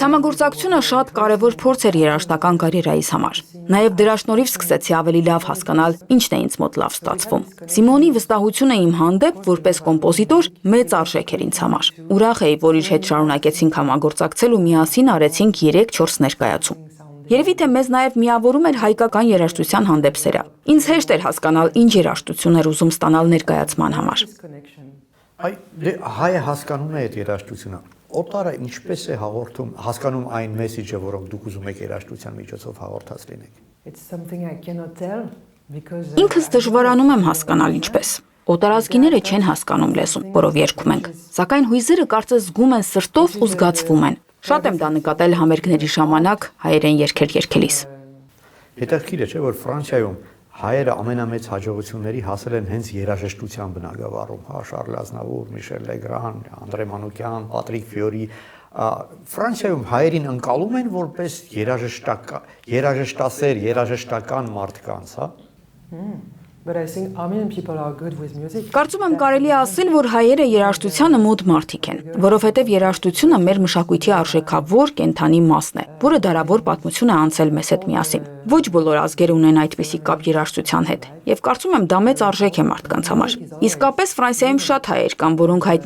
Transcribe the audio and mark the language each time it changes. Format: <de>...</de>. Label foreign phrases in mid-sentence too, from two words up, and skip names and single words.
<hy>համագործակցությունը շատ կարևոր փորձ էր երաժշտական կարիերայիս համար։ Նաև դրա շնորհիվ սկսեցի ավելի լավ հասկանալ, ինչն է ինձ մոտ լավ ստացվում։ Սիմոնի վստահությունը իմ հանդեպ որպես կոմպոզիտոր մեծ արժեք էր ինձ համար։ Ուրախ էի, որ իր հետ շարունակեցինք համագործակցել ու միասին արեցինք 3-4 ներկայացում։ Երևի թե մեզ նաև միավորում էր հայկական երաժշտության հանդեպ սերը։ Ինձ հեշտ էր հասկանալ, ինչ երաժշտություն էր ուզում ստանալ ներկայացման համար։ Հայը հասկանում է այդ երաժշտությունը։ Օտարը ինչպես է հասկանում այն մեսեջը, որոնք դուք ուզում եք երաժշտության միջոցով հաղորդած լինեք։</hy> <en>It's something I cannot tell because.</en> <hy>Ինքս դժվարանում եմ հասկանալ ինչպես։ Օտարազգիները չեն հասկանում լեզուն, որով երգում ենք, սակայն հույզերը կարծես զգում են սրտով ու զգացվում են։ Շատ եմ դա նկատել համերգների ժամանակ հայերեն երգեր երգելիս։ Հետաքրքիր է, չէ՞ որ Ֆրանսիայում հայերը ամենամեծ հաջողությունների հասել են հենց երաժշտության բնագավառում, հա, Շարլ Ազնավուր, Միշել Լեգրան, Անդրե Մանուկյան, Պատրիկ Ֆիորի, Ֆրանսիայում հայերին ընկալում են որպես երաժշտասեր, երաժշտական մարդկանց, հա։</hy> <en>But I think Armenian people are good with music.</en> <hy>Կարծում եմ կարելի է ասել, որ հայերը երաժշտությանը մոտ մարդիկ են, որովհետև երաժշտությունը մեր մշակույթի արժեքավոր կենթանի մասն է, որը դարավոր պատմություն է անցել մեզ հետ միասին։ Ոչ բոլոր ազգերը ունեն այդպիսի կապ երաժշտության հետ, եւ կարծում եմ դա մեծ արժեք է մարդկանց համար։ Իսկապես Ֆրանսիայում շատ հայեր կան, որոնք հայտնի</hy>